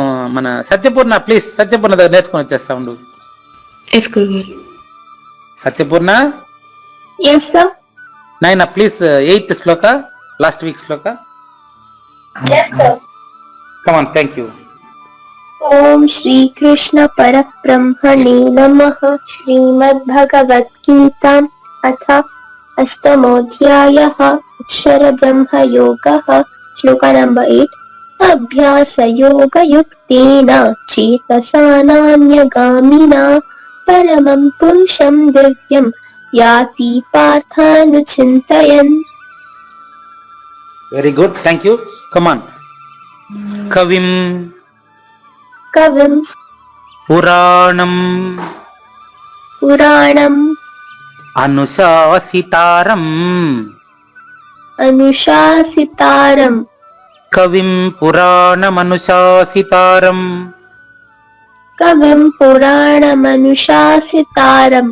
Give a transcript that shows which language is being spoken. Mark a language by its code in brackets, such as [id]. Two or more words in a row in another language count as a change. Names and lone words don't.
[te] మన సత్యపూర్ణ ప్లీజ్, సత్యపూర్ణ దగ్గర నేర్చుకొని వచ్చేస్తా ఉండు. సత్యపూర్ణ నాయన ప్లీజ్ 8th శ్లోక, [en] last week [te] శ్లోక. [en] come on, thank you. [sa] ఓం శ్రీకృష్ణ పరబ్రహ్మణే నమః. శ్రీమద్భగవద్గీత अथ अष्टमोऽध्यायः अक्षरब्रह्मयोगः श्लोक नंबर 8 अभ्यासयोगयुक्तेन चेतसा नान्यगामिना परमं पुरुषं दिव्यं याति पार्थानुचिन्तयन्. [en] very good, thank you. [sa] కమాన్. కవిం कविं పురాణం पुराणम् అనుశాసితారం. अनुशासितारम्. కవిం పురాణమనుశాసితారం. कविं पुराणमनुशासितारम्.